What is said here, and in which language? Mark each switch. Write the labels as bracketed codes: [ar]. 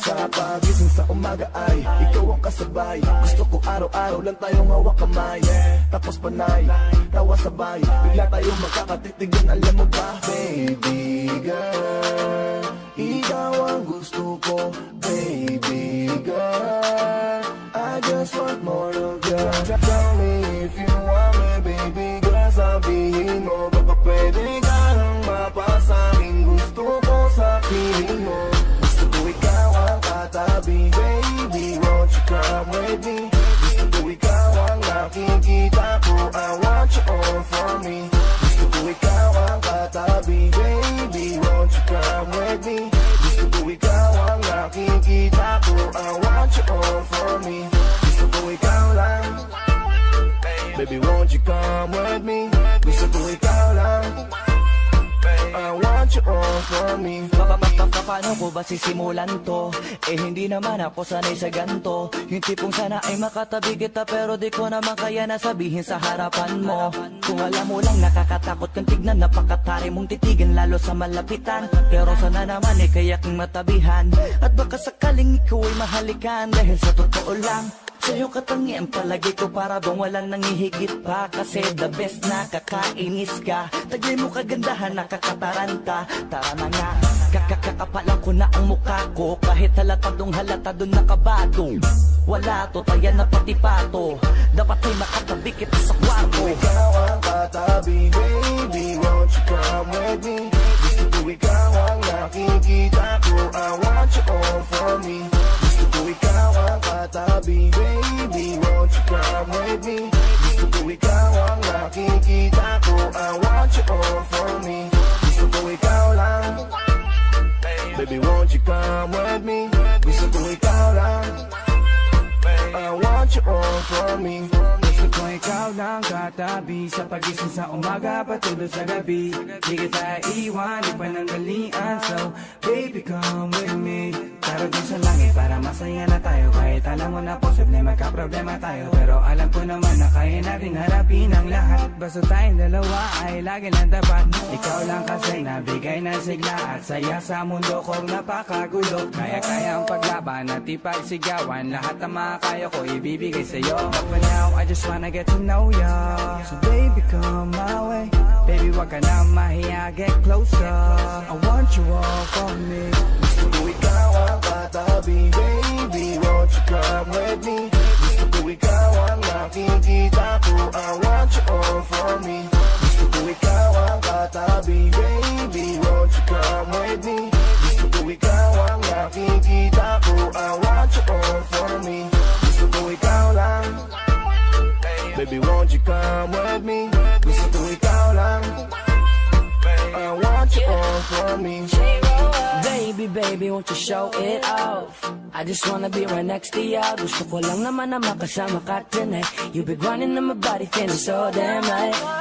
[tl] Sa pagising sa umaga ay ikaw ang kasabay. Gusto ko araw-araw lang tayong hawak kamay. Tapos panay, tawa sabay. Bigla tayong magkakatitigan, alam mo ba? Baby girl, ikaw ang gusto ko. [en] Baby girl, I just want more of you. Tell me if you want me, baby girl. [tl] Sabihin mo, baka pwede ka nang mapasakin. Gusto ko sa piling mo. Gusto ko ikaw ang katabi. [en] Baby, won't you come with me? [tl] Gusto ko ikaw ang nakikita ko. [en] I want you all for me. [tl] Gusto ko ikaw ang katabi. [en] Baby, won't you come with me? [tl] Gusto ko ikaw ang nakikita ko. [en] I want you all for me. [tl] Gusto ko ikaw lang. [en] Baby, won't you come with me? [tl] Gusto ko ikaw lang. [en] I want you all for me. [tl] Paano ko ba sisimulan to? Eh hindi naman ako sanay sa ganto. Yung tipong sana ay makatabi kita, pero di ko naman kaya na sabihin sa harapan mo. Kung alam mo lang nakakatakot kang tignan, napakatari mong titigan lalo sa malapitan. Pero sana naman eh kaya kang matabihan, at baka sakaling ikaw ay mahalikan. Dahil sa totoo lang, sa'yo katangian palagi ko para bang walang nangihigit pa. Kasi the best, nakakainis ka. Taglay mo kagandahan, nakakataranta. Tara na nga, kakakapalan ko na ang mukha ko. Kahit halatadong halatadong nakabado. Wala to, taya na pati pato. Dapat ay makatabi kita sa kwarto. Gusto ko ikaw ang katabi. [en] Baby, won't you come with me? [tl] Gusto ko ikaw ang nakikita ko. [en] I want you all for me. [tl] Gusto ko ikaw ang katabi. [en] Baby, won't you come with me? [tl] Gusto ko ikaw ang nakikita ko. [en] I want you all for me. [tl] Gusto ko ikaw lang. [en] Baby, won't you come with me? [tl] Gusto ko ikaw lang. [en] I want you all for me. [tl] Gusto ko ikaw lang katabi. Sa pagising sa umaga patulog sa gabi. Di kita iwan, di panandalian. [en] So baby, come with me. [tl] Tara dun sa langit para masaya na tayo. Kahit alam mo na posible magka-problema tayo, pero alam ko naman na kaya natin harapin ang lahat. Basta tayong dalawa ay lagi lang dapat. Ikaw lang kasi nabigay ng sigla at saya sa mundo kong napakagulo. Kaya-kaya ang paglaban at ipagsigawan. Lahat ng makakaya ko ibibigay sa'yo. [en] But for now, I just wanna get to know ya. So baby, come my way. Baby, [tl] wag ka na mahiya, [en] get closer. I want you all for me. [tl] Gusto ko ikaw ang katabi. [en] Baby, won't you come with me? [tl] Gusto ko ikaw ang nakikita ko. [en] I want you all for me. [tl] Gusto ko ikaw ang katabi. [en] Baby, won't you come with me? [tl] Gusto ko ikaw ang nakikita ko. [en] I want you all for me. [tl] Gusto ko ikaw lang. [en] Baby, won't you come with me? [tl] Gusto ko ikaw lang. [en] I want you all for me. Baby, baby, won't you show it off? I just wanna be right next to you. [tl] Gusto ko lang naman na makasama ka [en] tonight. You be grinding on my body, feeling so damn right.